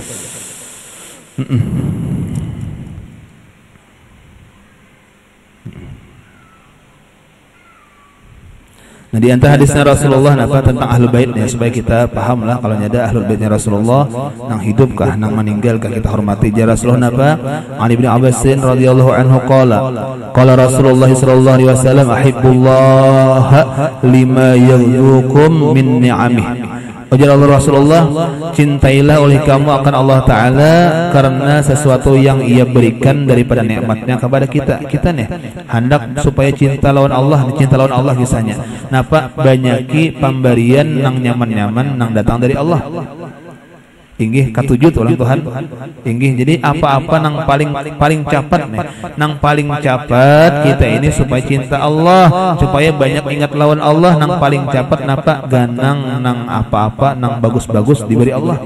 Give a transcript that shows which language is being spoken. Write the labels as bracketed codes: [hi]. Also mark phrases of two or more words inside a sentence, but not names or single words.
[bjn] Nah di antara hadisnya Rasulullah apa tentang ahlul bait ya, supaya kita paham lah kalau ada ahlul baitnya Rasulullah nang hidup kah nang meninggal kah kita hormati. Jar Rasulullah apa? [ar] علي بن عباس رضي الله عنه قال رسول الله صلى الله عليه وسلم أحبوا الله لما يغذوكم من نعمه. [bjn] Ujar Allah Rasulullah, cintailah oleh kamu akan Allah Ta'ala karena sesuatu yang ia berikan daripada nikmatnya kepada kita. Kita nih hendak supaya cinta lawan Allah, cinta lawan Allah kisahnya. Napa banyaki pemberian nang nyaman-nyaman nang datang dari Allah. Inggih katujut ulang Tuhan. Inggih jadi apa-apa nang paling cepat nih, nang paling cepat kita ini supaya cinta Allah, supaya banyak ingat lawan Allah, nang paling cepat napa ganang nang apa-apa nang bagus-bagus diberi Allah.